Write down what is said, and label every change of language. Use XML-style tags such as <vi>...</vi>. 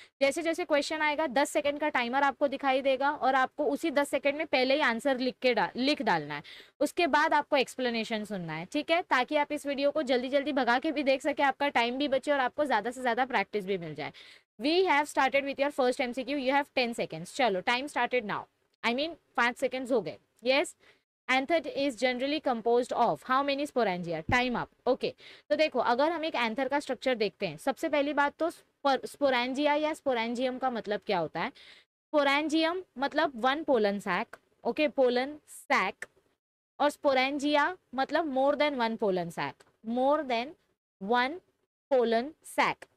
<hi>जैसे जैसे क्वेश्चन आएगा 10 सेकंड का टाइमर आपको दिखाई देगा और आपको उसी 10 सेकंड में पहले ही आंसर लिख डालना है। उसके बाद आपको एक्सप्लेनेशन सुनना है, ठीक है, ताकि आप इस वीडियो को जल्दी जल्दी भगा के भी देख सके, आपका टाइम भी बचे और आपको ज्यादा से ज्यादा प्रैक्टिस भी मिल जाए।</hi> <en>We have started with your first MCQ, you have 10 seconds. चलो, time started now. I mean 5 seconds</en> <hi>हो गए।</hi> <en>Yes, anther is generally composed of how many sporangia? Time up.</en> <hi>Okay, तो देखो, अगर हम एक एंथर का स्ट्रक्चर देखते हैं, सबसे पहली बात तो स्पोरेंजिया या स्पोरेंजियम का मतलब क्या होता है?</hi> <en>Sporangium मतलब 1 pollen sac, okay, pollen sac, और sporangia मतलब more than 1 pollen sac, more than 1 pollen sac.</en>